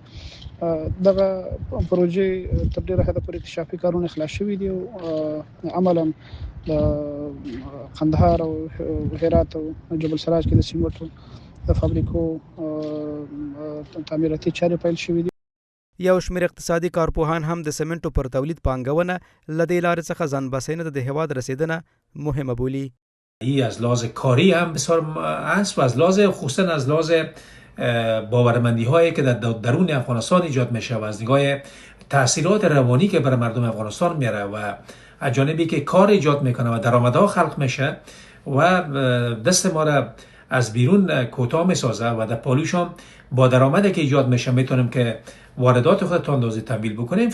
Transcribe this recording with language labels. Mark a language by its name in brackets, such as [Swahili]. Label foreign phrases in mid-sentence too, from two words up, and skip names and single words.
[Pashto] دغه پروژې تر ډیره حده پورې اکتشافي کارونه خلاص شوي دي او عملا د قندهار او هرات او جبل سراج کې د سمنټو د فابریکو تعمیراتي چارې پیل شوې دي. یو شمېر اقتصادي کارپوهان هم د سمنټو پر تولید پانګونه له دې لارې څخه ځان بسنه د هیواد رسیدنه مهمه بولي. [Persian] این از لحاظ کاری هم بسیار است و از لحاظ خصوصا از لحاظ باورمندی هایی که در درون افغانستان ایجاد میشه و از نگاه تاثیرات روانی که برای مردم افغانستان میاره و از جانبی که کار ایجاد میکنه و درآمدها خلق میشه و دست ما را از بیرون کوتاه میسازه و در پالوش هم با درآمدی که ایجاد میشه میتونیم که واردات خود تا اندازه تمویل بکنیم.